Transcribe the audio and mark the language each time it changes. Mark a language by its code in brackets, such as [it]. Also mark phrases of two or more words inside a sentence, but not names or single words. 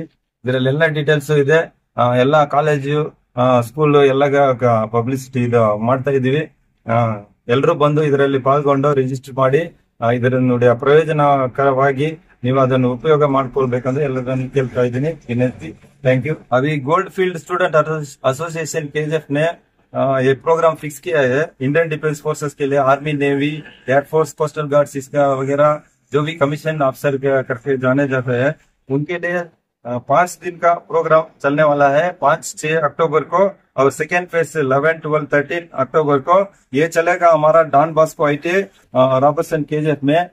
[kn] ಇದರಲ್ಲಿ ಎಲ್ಲ ಡೀಟೇಲ್ಸ್ ಇದೆ. ಎಲ್ಲಾ [en] college school [kn] ಎಲ್ಲ ಪಬ್ಲಿಸಿಟಿ ಇದು ಮಾಡ್ತಾ ಇದೀವಿ. ಎಲ್ಲರೂ ಬಂದು ಇದರಲ್ಲಿ ಪಾಲ್ಗೊಂಡು ರಿಜಿಸ್ಟರ್ ಮಾಡಿ ಇದರ ನೋಡಿ ಪ್ರಯೋಜನಕರವಾಗಿ ನೀವು ಅದನ್ನು ಉಪಯೋಗ ಮಾಡ್ಕೊಳ್ಬೇಕಂದ್ರೆ ಎಲ್ಲರನ್ನು ಕೇಳ್ತಾ ಇದ್ದೀನಿ. ವಿನಂತಿ. [en] thank you. [hi] अभी गोल्ड फील्ड स्टूडेंट एसोसिएशन KGF ने एक प्रोग्राम फिक्स किया है इंडियन डिफेंस फोर्सेस के लिए, आर्मी, नेवी, एयरफोर्स, कोस्टल गार्ड्स, इसका वगैरह जो भी [en] commission officer [hi] करके जाने जाते हैं उनके लिए 5 दिन का प्रोग्राम चलने वाला है 5-6 अक्टूबर को, और [en] second phase [hi] 11, 12, 13 अक्टूबर को ये चलेगा हमारा डॉन बॉस्को ITA रॉबर्टसन KGF में।